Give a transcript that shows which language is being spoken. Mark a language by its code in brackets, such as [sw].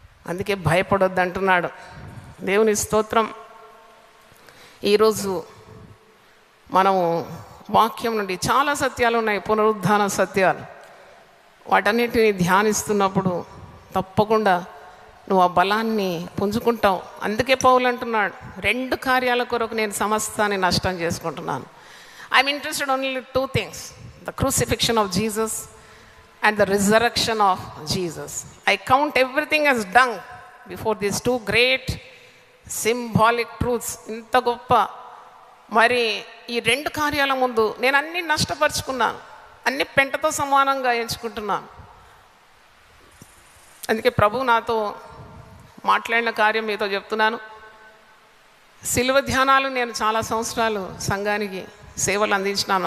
[te] అందుకే భయపడొద్దు అంటున్నాడు. దేవుని స్తోత్రం. ఈరోజు మనము వాక్యం నుండి చాలా సత్యాలు ఉన్నాయి, పునరుద్ధాన సత్యాలు. వాటన్నిటిని ధ్యానిస్తున్నప్పుడు తప్పకుండా నువ్వు ఆ బలాన్ని పుంజుకుంటావు. అందుకే పౌలు అంటున్నాడు, 2 కార్యాల కొరకు నేను సమస్తాన్ని నష్టం చేసుకుంటున్నాను. [en] I'm interested only 2 things, the crucifixion of Jesus and the resurrection of Jesus. I count everything as dung before these 2 great symbolic truths. [te] ఇంత గొప్ప మరి ఈ 2 కార్యాల ముందు నేను అన్నీ నష్టపరుచుకున్నాను, అన్ని పెంటతో సమానంగా ఎంచుకుంటున్నాను. అందుకే ప్రభు నాతో మాట్లాడిన కార్యం మీతో చెప్తున్నాను. శిలువ ధ్యానాలు నేను చాలా సంవత్సరాలు సంఘానికి సేవలు అందించినాను.